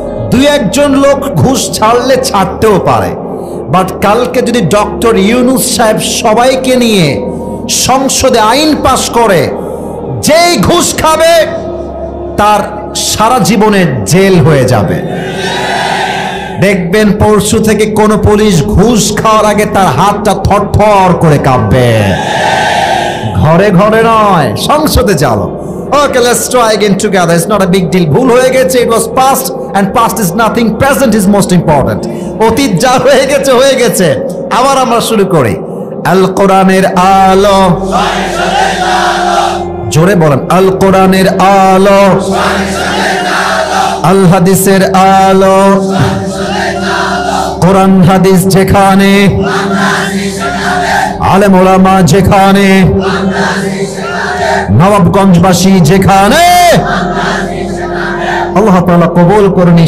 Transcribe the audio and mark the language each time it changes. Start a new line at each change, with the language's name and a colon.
Bangla: দুই একজন লোক ঘুষ ছাড়লে ছাড়তেও পারে, বাট কালকে যদি ডক্টর ইউনূস সাহেব সবাইকে নিয়ে সংসদে আইন পাশ করে, যেই ঘুষ খাবে তার সারা জীবনের জেল হয়ে যাবে। দেখবেন পরশু থেকে কোন পুলিশ ঘুষ খাওয়ার আগে তার হাতটা থরথর করে কাঁপবে। ঘরে ঘরে নয়, সংসদে চলো।
English: Okay, let's try again together. It's not a big deal.
Bangla: ভুল হয়ে গেছে,
English: it was past and past is nothing. Present is most important.
Bangla: অতীত যা হয়ে গেছে হয়ে গেছে। আবার আমরা শুরু করি। আল কোরআনের আলো, জোরে বলেন, আল কোরআনের আলো, আল হাদিসের আলো, কোরআন হাদিস যেখানে, আলেম ওলামা যেখানে, নবাবগঞ্জবাসী যেখানে, আল্লাহ তাআলা কবুল করুন।